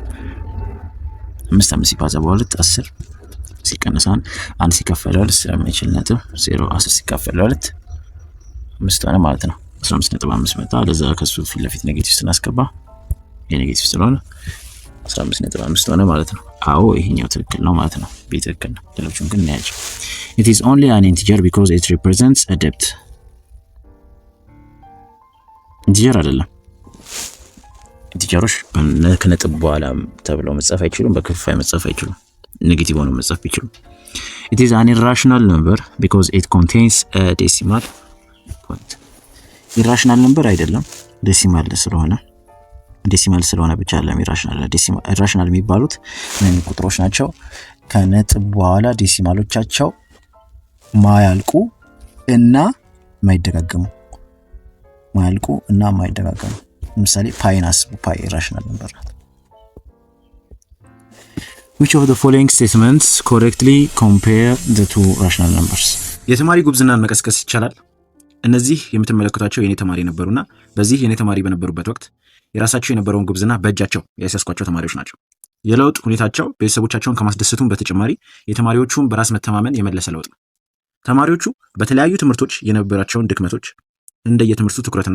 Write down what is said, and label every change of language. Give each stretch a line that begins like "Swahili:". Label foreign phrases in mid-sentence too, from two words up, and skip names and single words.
Amharic: 5 ሲባዛ በ2 10 ሲቀነስ 1 ሲካፈል ለ2 ስለማይችል ነጥብ 0 10 ሲካፈል ለ2 5 ሆነ ማለት ነው። 15.5 መጣ። ለዛ ከሱ ፊት ለፊት ኔጌቲቭ ስናስገባ ይሄ ኔጌቲቭ ስለሆነ 15.5 ሆነ ማለት ነው። አዎ ይሄኛው ትክክል ነው ማለት ነው። ትክክል ነው። ሌሎቹን ግን እናያቸው።
English: it is only an integer because it represents a debt
Amharic: integer አይደለም። ኢንቲጀሮች ከነጥብ በኋላ ተብለው መጻፍ አይችሉም፣ በክፍልፋይ መጻፍ አይችሉም፣ ኔጌቲቭ ሆነው መጻፍ ይችላሉ።
English: it is an irrational number because it contains a decimal point irrational number
Amharic: አይደለም፣ ዴሲማል ስለሆነ ብቻ አይደለም ኢራሽናል የሚባሉት ምን ቁጥሮች ናቸው? ከነጥብ በኋላ ዴሲማሎቻቸው ማያልቁ እና ማይደጋገሙ ለምሳሌ ፓይን አስቡ። ፓይ ኢራሽናል ነበር ናት።
English: which of the following statements correctly compare the two rational numbers?
Amharic: የተማሪ ጉብዝናን መቀስቀስ ይቻላል። እነዚህ የምትመለከቷቸው የኔ ተማሪ ነበሩና በዚህ የኔ ተማሪ በነበሩበት ወቅት የራሳቸው የነበረውን ጉብዝና በእጃቸው ያስያስኳቸው ተማሪዎች ናቸው። የለውጥ ሁኔታቸው ቤተሰቦቻቸውን ከማስደሰቱም በተጨማሪ የተማሪዎቹን በራስ መተማመን የመለሰ ለውጥ ነው። ተማሪዎቹ በተለያዩ ትምህርቶች የነበራቸውን ድክመቶች እንደየትምህርቱ ትኩረትና